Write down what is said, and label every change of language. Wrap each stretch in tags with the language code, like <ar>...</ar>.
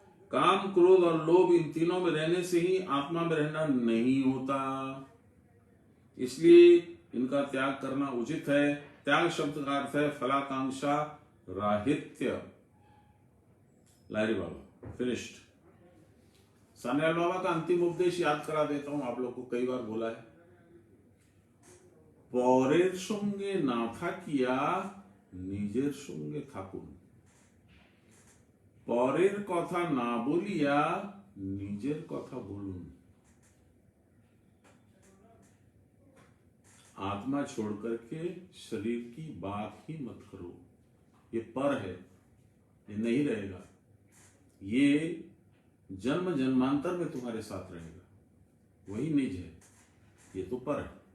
<hi>काम, क्रोध और लोभ इन तीनों में रहने से ही आत्मा में रहना नहीं होता, इसलिए इनका त्याग करना उचित है। त्याग शब्द का अर्थ है फलाकांक्षा राहित्य। लाहिरी बाबा फिनिश्ड। सान्याल बाबा का अंतिम उपदेश याद करा देता हूं, आप लोग को कई बार बोला है।</hi> <bn>পরের সঙ্গে না থাকিয়া নিজের সঙ্গে থাকুন, পরের কথা না বলিয়া নিজের কথা বলুন।</bn> <hi>आत्मा छोड़ करके शरीर की बात ही मत करो, ये पर है, ये नहीं रहेगा, ये जन्म जन्मांतर में तुम्हारे साथ रहेगा, वही निज है, ये तो पर है।</hi>